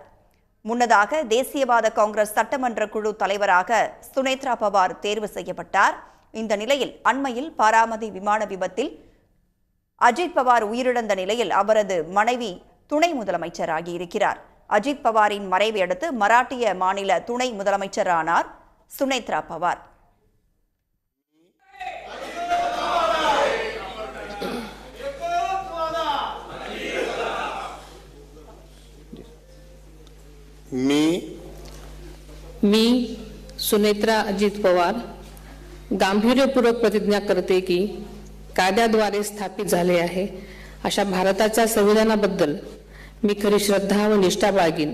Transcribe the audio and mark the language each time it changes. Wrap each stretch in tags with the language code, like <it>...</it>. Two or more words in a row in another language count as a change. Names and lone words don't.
<ta>முன்னதாக தேசியவாத காங்கிரஸ் சட்டமன்ற குழு தலைவராக சுனேத்ரா பவார் தேர்வு செய்யப்பட்டார். இந்த நிலையில் அண்மையில் பாராமதி விமான விபத்தில் அஜித் பவார் உயிரிழந்த நிலையில் அவரது மனைவி துணை முதலமைச்சராகியிருக்கிறார். அஜித் பவாரின் மறைவை அடுத்து மராட்டிய மாநில துணை முதலமைச்சரானார் சுனேத்ரா பவார்.</ta> <mr>मी सुनेत्रा अजित पवार गांभीर्यपूर्वक प्रतिज्ञा करते की कायद्याद्वारे स्थापित झाले आहे अशा भारताच्या संविधानाबद्दल मी खरी श्रद्धा व निष्ठा बाळगीन.</mr>